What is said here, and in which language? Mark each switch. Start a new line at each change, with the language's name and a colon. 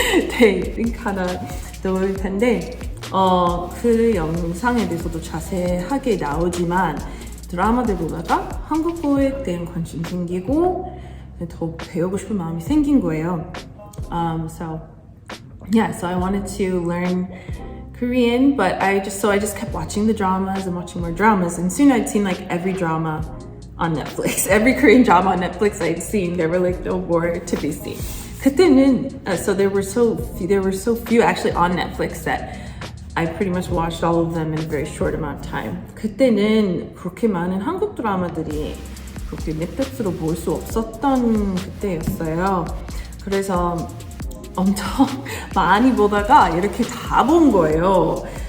Korean: 네, 링크 하나 넣을 텐데 그 영상에 대해서도 자세하게 나오지만 드라마들 보다가 한국어에 대한 관심 생기고 더 배우고 싶은 마음이 생긴 거예요.
English: So I wanted to learn Korean, but I just kept watching the dramas and watching more dramas, and soon I'd seen like every drama on Netflix. Every Korean drama on Netflix I'd seen, there were like no more to be seen.
Korean: 그때는
English: so there were so few actually on Netflix that I pretty much watched all of them in a very short amount of time.
Korean: 그때는 그렇게 많은 한국 드라마들이 그렇게 넷플릭스로 볼 수 없었던 그때였어요. 그래서 엄청 많이 보다가 이렇게 다 본 거예요.